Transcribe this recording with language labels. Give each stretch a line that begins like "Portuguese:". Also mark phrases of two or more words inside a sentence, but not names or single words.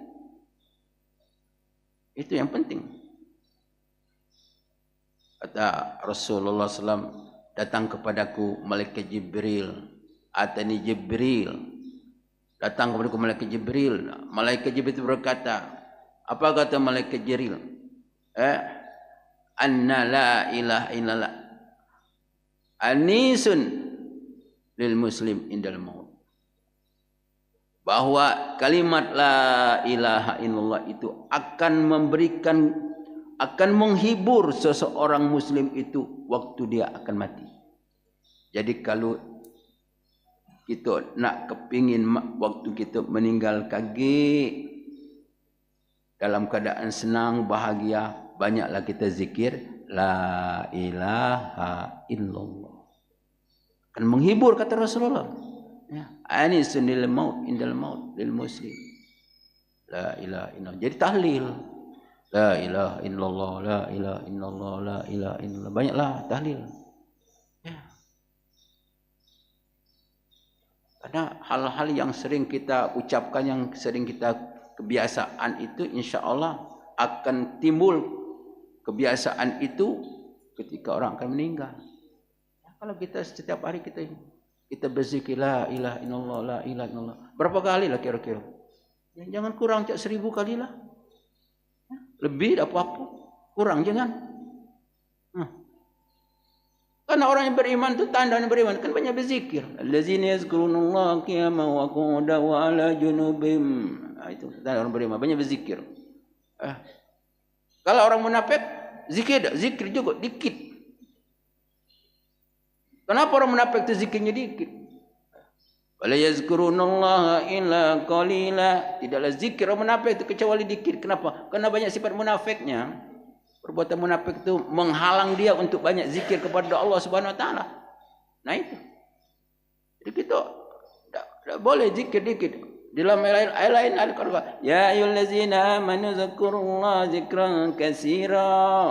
Indonesian: Itu yang penting. Kata Rasulullah SAW, datang kepadaku malaikat Jibril.
Arabic: أتاني جبريل.
Indonesian: Datang kepadaku malaikat Jibril. Malaikat Jibril itu berkata, apa kata malaikat Jibril?
Arabic: أن لا إله إلا الله أنيس للمسلم عند الموت.
Indonesian: Bahwa kalimat
Arabic: لا إله إلا الله
Indonesian: itu akan menghibur seseorang muslim itu waktu dia akan mati. Jadi kalau kita nak kepingin waktu kita meninggal kaget dalam keadaan senang, bahagia, banyaklah kita zikir
Arabic: لا إله إلا الله.
Indonesian: Kan menghibur kata Rasulullah. Ya,
Arabic: أنيس للموت عند الموت للمسلم. لا إله إلا الله.
Indonesian: Jadi tahlil.
Arabic: لا إله إلا الله، لا إله إلا الله، لا إله إلا الله.
Indonesian: Banyaklah tahlil. Ya. Karena hal-hal yang sering kita ucapkan, yang sering kita kebiasaan itu,
Arabic: إن شاء الله
Indonesian: akan timbul kebiasaan itu ketika orang akan meninggal. Ya, kalau kita setiap hari kita berzikir
Arabic: لا إله إلا الله، لا إله إلا الله.
Indonesian: Berapa kali lah kira-kira? Ya, jangan kurang 1000 kali lah. Ya, lebih apa-apa. Kurang jangan. Karena orang yang beriman itu tanda yang beriman kan banyak berzikir.
Arabic: الذين يذكرون الله قياما وقعودا وعلى جنوبهم.
Indonesian: Itu tanda orang beriman, banyak berzikir. Kalau orang munafik zikir juga dikit. Kenapa orang munafik itu zikirnya dikit?
Arabic: ولا يذكرون الله إلا قليلا.
Indonesian: Tidaklah zikir orang munafik itu kecuali dikit. Kenapa? Karena banyak sifat munafiknya. Perbuatan munafik itu menghalang dia untuk banyak zikir kepada Allah
Arabic: سبحانه وتعالى.
Indonesian: Nah itu. Jadi kita tidak boleh zikir dikit. Dalam ayat lain ada
Arabic: يا أيها الذين آمنوا اذكروا الله ذكرا كثيرا.